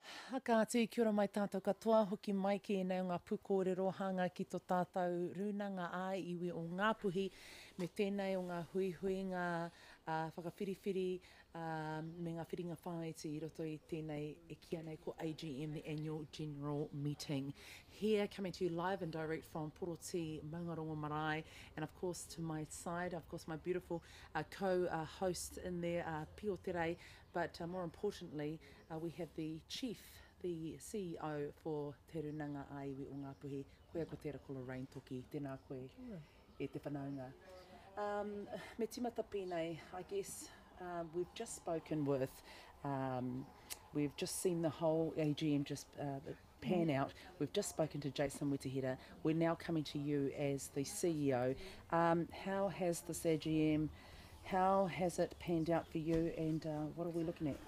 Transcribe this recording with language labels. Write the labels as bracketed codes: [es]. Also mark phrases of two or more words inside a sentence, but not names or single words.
[mi] Haka atu, kia ora mai tātou katoa, hoki mai ki nei o ngā pūkōrero hanga ki tō tātou runanga ai iwi o Ngāpuhi, me tēnei o ngā hui ngā whakawhiriwhiri, me ngā whiringa whāiti i roto i tēnei e kia nei ko AGM, [en] the Annual General Meeting. Here, coming to you live and direct from Poroti, Maungarongo Marae, and of course to my side, of course my beautiful co-host in there, Pio Tere, but more importantly, we have the chief, the CEO for Te Runanga a iwi o Ngāpuhi, [mi] koe ko tēra ko Lorraine Toki, tēnā koe e te whanaunga. Me timata pēnei, [en] I guess we've just spoken with, we've just seen the whole AGM just pan out. We've just spoken to Jason Witihira. We're now coming to you as the CEO. How has this AGM, how has it panned out for you, and what are we looking at?